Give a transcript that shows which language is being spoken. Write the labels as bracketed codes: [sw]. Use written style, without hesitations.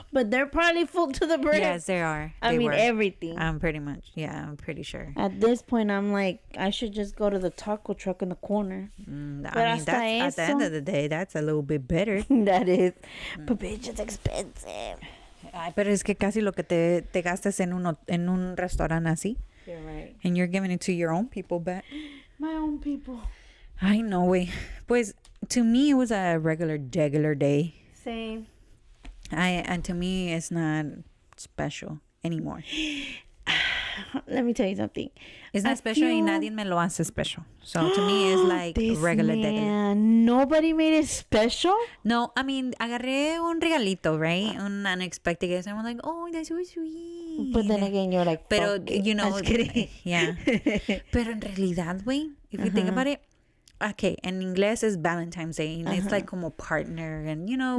[en] But they're probably full to the brim. Yes, they are. I mean, everything. Pretty much. Yeah, I'm pretty sure. At this point, I'm like, I should just go to the taco truck in the corner. I mean, But that's, [es] hasta [en] at the end of the day, that's a little bit better. That is. But bitch, it's expensive. [es] Ay, pero es que casi lo que te gastas en un restaurante así. [en] You're right. And you're giving it to your own people back. My own people. I know, güey. [es] Pues, [en] to me, it was a regular day. Same. And to me, it's not special anymore. Let me tell you something. It's not special [es] y nadie me lo hace [en] special. So to me, it's like regular. Nobody made it special? No, I mean, [es] agarré un regalito, [en] right? [es] Un [en] unexpected gift. And I'm like, oh, that's so sweet. But then again, you're like, [es] pero, [en] fuck it. you know, I'm just kidding. Yeah. [es] Pero en realidad, güey, [en] if you think about it, okay, [es] en inglés es [en] Valentine's Day, and it's like [es] como [en] partner, and you know,